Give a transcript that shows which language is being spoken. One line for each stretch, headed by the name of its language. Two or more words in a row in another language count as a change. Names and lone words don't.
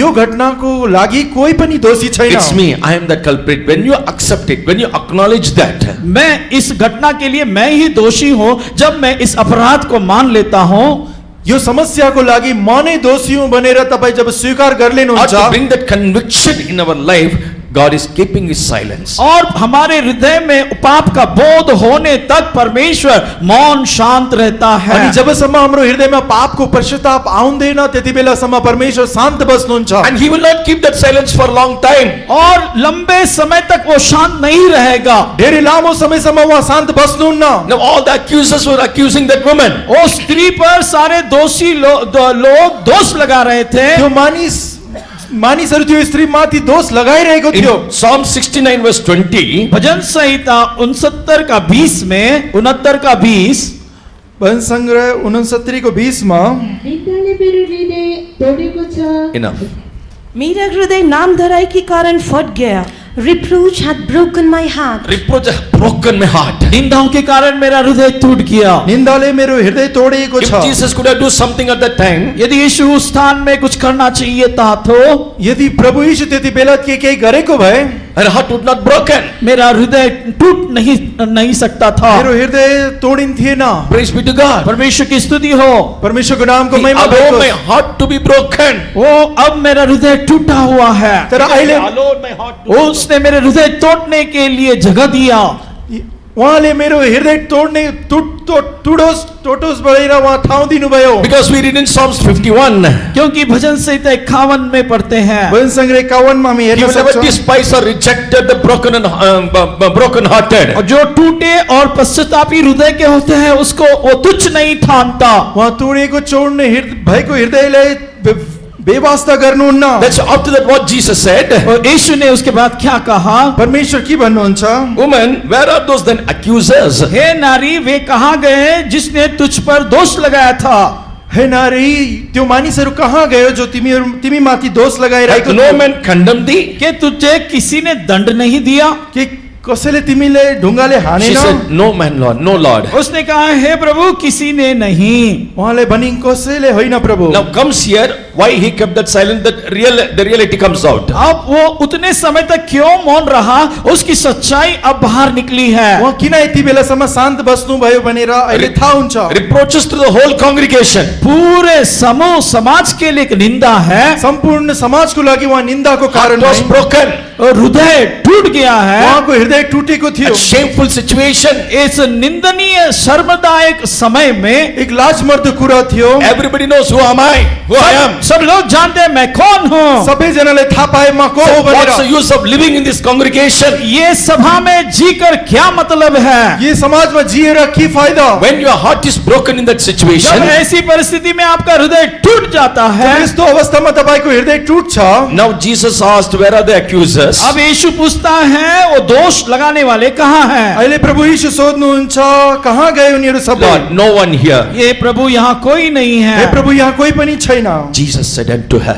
Nepali: यो घटनाको लागि कोही पनि दोषी छैन।
English: It's me, I am the culprit. When you accept it, when you acknowledge that,
Hindi: मैं इस घटना के लिए मैं ही दोषी हूँ जब मैं इस अपराध को मान लेता हूँ।
Nepali: यो समस्याको लागि म नै दोषी हुँ भनेर तपाईँ जब स्वीकार
English: or
Nepali: गर्लिनुहुन्छ
English: to bring that conviction in our life, God is keeping his silence.
Hindi: और हमारे हृदय में पाप का बोध होने तक परमेश्वर मौन शांत रहता है।
Nepali: अनि जबसम्म हाम्रो हृदयमा पापको पश्चाताप आउँदैन त्यति बेलासम्म परमेश्वर शान्त बस्नुहुन्छ।
English: And he will not keep that silence for a long time.
Hindi: और लंबे समय तक वो शांत नहीं रहेगा।
Nepali: धेरै लामो समयसम्म उहाँ शान्त बस्नुहुन्न।
English: Now all the accusers were accusing that woman.
Hindi: वो स्त्री पर सारे दोषी लोग दोष लगा रहे थे।
Nepali: त्यो मानिसहरू त्यो स्त्री माथि दोष लगाइरहेको थियो।
English: In Psalm 69 verse 20,
Hindi: भजन संहिता 69 का 20 में 69 का 20
Nepali: भजन सङ्ग्रह 69 को 20 मा निन्दाले मेरो हृदय तोडेको छ।
English: enough.
Hindi: मेरा हृदय नाम धराई के कारण फट गया।
English: Reproach hath broken my heart. Reproach has broken my heart.
Hindi: निंदाओं के कारण मेरा हृदय टूट गया।
Nepali: निन्दाले मेरो हृदय तोडिएको
English: If
Nepali: छ।
English: Jesus could have do something at that time,
Hindi: यदि यीशु उस स्थान में कुछ करना चाहिए था तो
Nepali: यदि प्रभु यीशु त्यति बेला के केही गरेको भए
English: her heart would not broken.
Hindi: मेरा हृदय टूट नहीं सकता था।
Nepali: मेरो हृदय तोडिन्थेन।
English: Praise be to God.
Hindi: परमेश्वर की स्तुति हो।
Nepali: परमेश्वरको नामको
English: He
Nepali: महिमा
English: allowed my
Nepali: होस्।
English: heart to be broken.
Hindi: वो अब मेरा हृदय टूटा हुआ है।
Nepali: तर अहिले
Hindi: उसने मेरे हृदय तोड़ने के लिए जगह दिया।
Nepali: उहाँले मेरो हृदय टोटोस बढेर उहाँ ठाउँ दिनुभयो।
English: Because we read in Psalms 51,
Hindi: क्योंकि भजन संहिता 51 में पढ़ते हैं,
Nepali: भजन सङ्ग्रह 51 मा हामी
English: he
Nepali: हेर्न
English: will never
Nepali: सक्छौं।
English: despise or rejected the broken and broken hearted.
Hindi: और जो टूटे और पश्चातापी हृदय के होते हैं उसको वो तुच्छ नहीं ठानता।
Nepali: उहाँ तोडिएको चोड्ने भएको हृदयलाई बेवास्ता गर्नुहुन्न।
English: That's after that what Jesus said.
Hindi: और यीशु ने उसके बाद क्या कहा?
Nepali: परमेश्वर के भन्नुहुन्छ?
English: Woman, where are those then accusers?
Hindi: हे नारी, वे कहाँ गए जिसने तुझ पर दोष लगाया था?
Nepali: हे नारी, त्यो मानिसहरू कहाँ गयो जो तिमी माथि दोष
English: Like
Nepali: लगाइरहेको
English: no
Nepali: थियो?
English: man condemned thee?
Hindi: कि तुझे किसी ने दंड नहीं दिया?
Nepali: के कसैले तिमीले ढुङ्गाले
English: She
Nepali: हानेन?
English: said, no man, Lord, no Lord.
Hindi: उसने कहा, हे प्रभु, किसी ने नहीं।
Nepali: उहाँले भनिन् कसैले होइन प्रभु।
English: Now comes here, why he kept that silent, that the reality comes out.
Hindi: अब वो उतने समय तक क्यों मौन रहा, उसकी सच्चाई अब बाहर निकली है।
Nepali: उहाँ किन यति बेलासम्म शान्त बस्नुभयो भनेर अहिले थाहा हुन्छ।
English: Reproaches to the whole congregation.
Hindi: पूरे समूह समाज के लिए एक निंदा है,
Nepali: सम्पूर्ण समाजको लागि उहाँ निन्दाको कारण
English: Heart was
Nepali: भइन्।
English: broken.
Hindi: और हृदय टूट गया है।
Nepali: उहाँको हृदय टुटेको थियो।
English: A shameful situation.
Hindi: इस निंदनीय शर्मदायक समय में
Nepali: एक लाजमर्दो कुरा थियो।
English: Everybody knows who am I, who I am.
Hindi: सब लोग जानते हैं मैं कौन हूँ।
Nepali: सबैजनाले थाहा पाए म को हो
English: What's the
Nepali: भनेर।
English: use of living in this congregation
Hindi: ये सभा में जीकर क्या मतलब है?
Nepali: ये समाजमा जिएर के फाइदा?
English: when your heart is broken in that
Hindi: जब
English: situation?
Hindi: ऐसी परिस्थिति में आपका हृदय टूट जाता है,
Nepali: यस्तो अवस्थामा तपाईको हृदय टुट्छ।
English: Now Jesus asked, where are the accusers?
Hindi: अब यीशु पूछता है वो दोष लगाने वाले कहाँ हैं?
Nepali: अहिले प्रभु यीशु सोध्नुहुन्छ कहाँ गए उनीहरू सबै?
English: Lord, no one here.
Hindi: ये प्रभु यहाँ कोई नहीं
Nepali: हे
Hindi: है।
Nepali: प्रभु यहाँ कोही पनि छैन।
English: Jesus said unto her.